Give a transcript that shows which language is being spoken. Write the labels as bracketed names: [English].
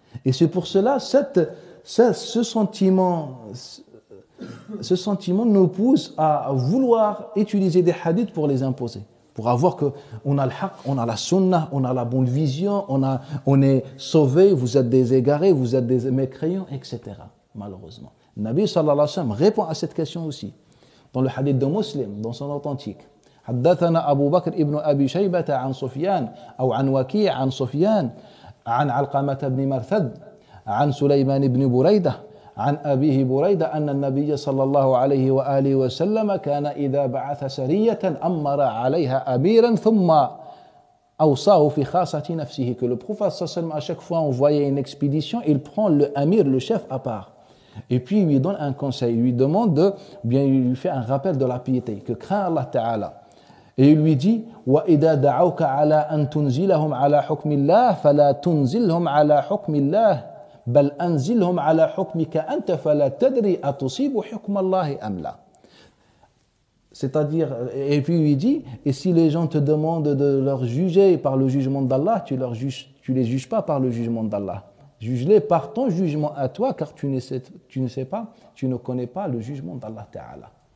[French] Et c'est pour cela ce sentiment nous pousse à vouloir utiliser des hadiths pour les imposer. Pour avoir on a le haqq, on a la sunnah, on a la bonne vision, on est sauvé, vous êtes des égarés, vous êtes des mécréants, etc. Malheureusement. Le Nabi sallallahu alayhi wa sallam répond à cette question aussi. Dans le hadith de Muslim, dans son authentique. [Arabic] حدثنا أبو بكر ابن أبي شيبة عن سفيان أو عن وكيع عن سفيان عن علقمة بن مرثد عن سليمان بن بريدة عن أبيه بريدة أن النبي صلى الله عليه وآله وسلم كان إذا بعث سرية أمر عليها أميرا ثم أوصاه في خاصة نفسه. [French] Que le prophète صلى الله عليه وسلم, à chaque fois envoyait une expédition, il prend le amir, le chef à part. Et puis il lui donne un conseil, il lui demande bien il lui fait un rappel de la piété, que craint Allah Ta'ala. Et il lui dit [Arabic] وَإِذَا دَعَوْكَ عَلَىٰ أَن تُنزِلَهُمْ عَلَىٰ حُكْمِ اللَّهِ فَلَا تُنزِلْهُمْ عَلَىٰ حُكْمِ اللَّهِ بل أنزلهم على حكمك أنت فلا تدري أتصيب حكم الله أم لا. [French] C'est-à-dire, et puis il dit, et si les gens te demandent de leur juger par le jugement d'Allah, tu les juges pas par le jugement d'Allah. Juge-les par ton jugement à toi, car tu ne sais pas, tu ne connais pas le jugement d'Allah Ta'ala.